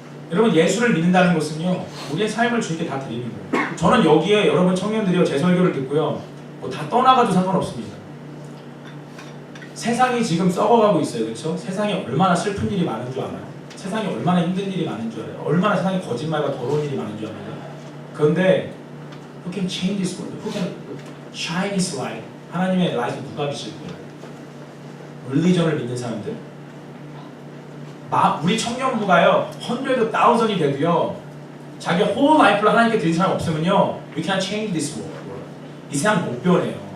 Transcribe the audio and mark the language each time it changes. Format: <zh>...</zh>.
<ko>여러분 예수를 믿는다는 것은요 우리의 삶을 주님께 다 드리는 거예요. 저는 여기에 여러분 청년들이요 제 설교를 듣고요 뭐 다 떠나가도 상관없습니다. 세상이 지금 썩어가고 있어요. 그렇죠? 세상에 얼마나 슬픈 일이 많은 줄 알아요? 세상에 얼마나 힘든 일이 많은 줄 알아요? 얼마나 세상에 거짓말과 더러운 일이 많은 줄 알아요?</ko> <en>그런데 Who can change this world? Who can shine His light?</en> <ko>하나님의 라이트 누가 비칠 거예요? 릴리전을 믿는 사람들? 우리 청년부가요 100,000이 돼도요 자기 whole life를 하나님께 드린 사람 없으면요</ko> <en>We can't change this world.</en> <ko>이 세상 못 변해요.</ko>